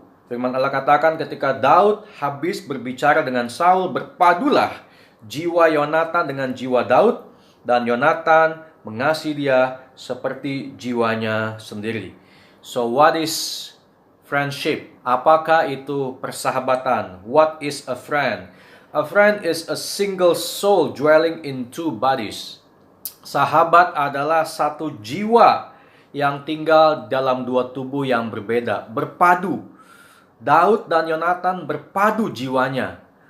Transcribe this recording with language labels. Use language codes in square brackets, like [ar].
[id] Firman Allah katakan, ketika Daud habis berbicara dengan Saul, berpadulah jiwa Yonatan dengan jiwa Daud, dan Yonatan mengasihi dia seperti jiwanya sendiri. [en] So what is friendship? [id] Apakah itu persahabatan? [en] What is a friend? A friend is a single soul dwelling in two bodies. [id] Sahabat adalah satu jiwa yang tinggal dalam dua tubuh yang berbeda, berpadu. Daud dan Yonatan berpadu jiwanya.